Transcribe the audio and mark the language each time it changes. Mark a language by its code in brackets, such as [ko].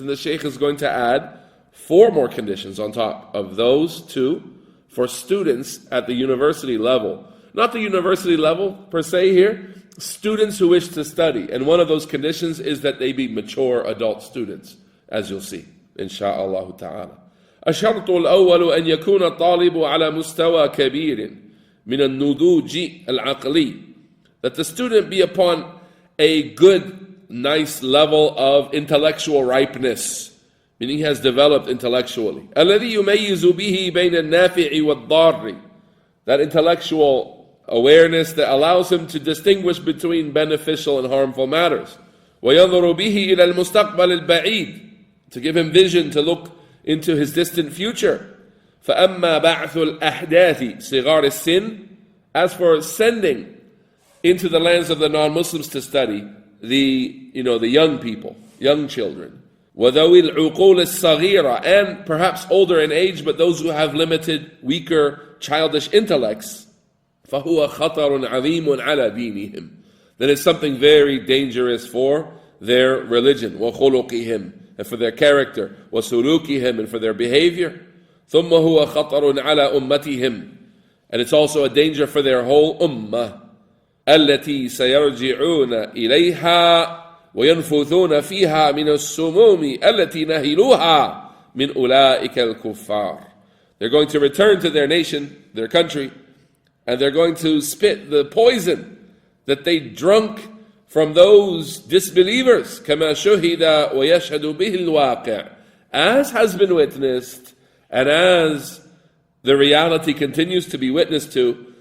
[en] And the Shaykh is going to add 4 more conditions on top of those 2 for students at the university level. Not the university level per se here, students who wish to study. And one of those conditions is that they be mature adult students, as you'll see, insha'Allah ta'ala. [ar] الشرط الأول أن يكون الطالب على مستوى كبير من النضوج العقلي. [en] That the student be upon a good, nice level of intellectual ripeness, meaning he has developed intellectually. [ar] الذي يميز به بين النافع والضار. [en] That intellectual awareness that allows him to distinguish between beneficial and harmful matters. [ar] وينظر به إلى المستقبل البعيد. [en] To give him vision to look into his distant future. [ar] فَأَمَّا بَعْثُ الْأَحْدَاثِ صِغَارِ السِّنِّ. [en] As for sending into the lands of the non-Muslims to study the young people, young children. [ar] وَذَوِي الْعُقُولِ الصَّغِيرَةِ. [en] And perhaps older in age, but those who have limited, weaker, childish intellects. [ar] فَهُوَ خَطَرٌ عَظِيمٌ عَلَى دِينِهِمْ. [en] Then it's something very dangerous for their religion. [ar] وَخُلُقِهِمْ. [en] And for their character, [ar] وَسُلُوكِهِمْ, [en] and for their behavior. [ar] ثُمَّ هُوَ خَطَرٌ عَلَى أُمَّتِهِمْ. [en] And it's also a danger for their whole ummah. [ar] التي سيرجعون إليها وينفثون فيها من السموم التي نهلوها من أولئك الكفار. [en] They're going to return to their nation, their country, and they're going to spit the poison that they drunk from those disbelievers, [ar] كما شهد ويشهد به الواقع, [en] as has been witnessed, and as the reality continues to be witnessed to.